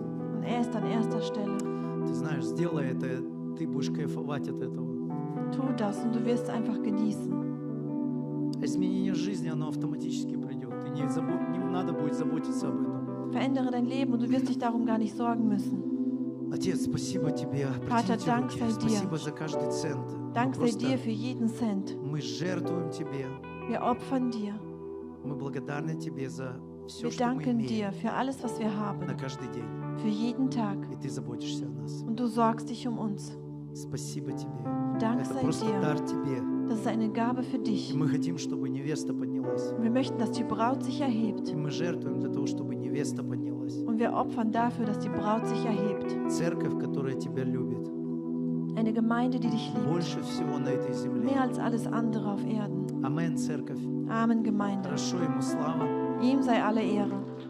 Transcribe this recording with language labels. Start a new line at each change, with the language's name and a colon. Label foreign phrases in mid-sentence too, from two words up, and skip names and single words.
German: Und er ist an erster Stelle.
Russian: Ты знаешь, сделай это, ты будешь кайфовать от этого.
German: Tu das und du wirst einfach genießen.
Russian: А изменение жизни, оно автоматически придет. Ты не надо будет заботиться об этом.
German: Verändere dein Leben und du wirst dich darum gar nicht sorgen müssen.
Russian: Отец, спасибо Тебе.
German: Vater,
Russian: Протяните
German: Dank
Russian: руки.
German: sei dir.
Russian: Спасибо за каждый цент.
German: Dank sei
Russian: Просто
German: dir für jeden Cent.
Russian: мы жертвуем Тебе.
German: Wir opfern dir.
Russian: Мы благодарны Тебе за все,
German: Wir
Russian: что мы
German: danken
Russian: имеем
German: dir für alles, was wir
Russian: на
German: haben.
Russian: каждый день.
German: Für jeden Tag.
Russian: И Ты заботишься о нас.
German: Und du sorgst dich um uns.
Russian: Спасибо Тебе.
German: Dank
Russian: Это
German: sei
Russian: просто
German: dir.
Russian: дар Тебе.
German: Das ist eine Gabe für
Russian: И
German: dich.
Russian: мы хотим, чтобы невеста поднялась.
German: Und wir möchten, dass die Braut sich erhebt.
Russian: И мы жертвуем для того, чтобы невеста поднялась.
German: Und wir opfern dafür, dass die Braut sich erhebt.
Russian: Церковь, которая Тебя любит.
German: Eine Gemeinde, die dich liebt.
Russian: Больше всего на этой земле.
German: Mehr als alles andere auf Erden.
Russian: Амен, церковь.
German: Amen, Gemeinde.
Russian: Хорошо, Ему слава.
German: Ihm sei alle Ehre.